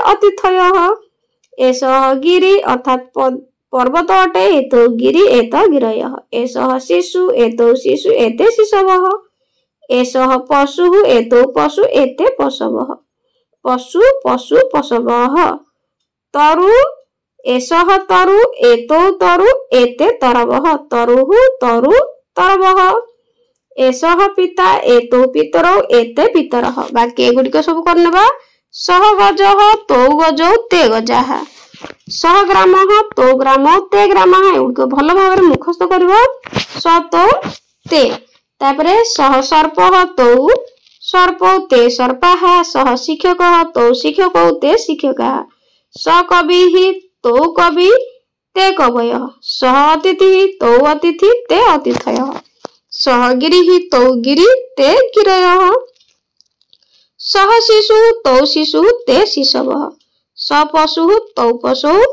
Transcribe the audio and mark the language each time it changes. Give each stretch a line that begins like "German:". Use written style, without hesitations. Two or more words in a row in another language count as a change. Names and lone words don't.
Sanskrit: अतिथयः एषः गिरि अर्थात पर्वत अटे एतौ गिरि एत गिरयः एषः शिशु एतौ शिशु एते शिशवः एषः पशुः एतौ पशु एते पशवः पशु पशु पशवः तरु एषः तरु एतौ तरु एते तरवः तरुः तरु तरवः एषः पिता एतौ पितरौ एते पितरः
Odia: ବାକି ଏଗୁଡ଼ିକ ସବୁ କରିନେବା
Sanskrit: सह गजः तौ गजौ ते गजाः सह ग्रामः तौ ग्रामौ ते ग्रामः
Odia: ଏଗୁଡ଼ିକ ଭଲ ଭାବେ ମୁଖସ୍ଥ
Sanskrit: करबा स तौ ते तापरे सह सर्पः तौ सर्पौ ते सर्पाः सह शिक्षकः तौ शिक्षकौ ते शिक्षकाः स कविः तौ कवि ते कवयः सह अतिथिः तौ अतिथि ते अतिथयः सह गिरिः तौ गिरि ते गिरयः सह शिशुः तौ शिशुः ते शिशवः स पशुः तौ पशौ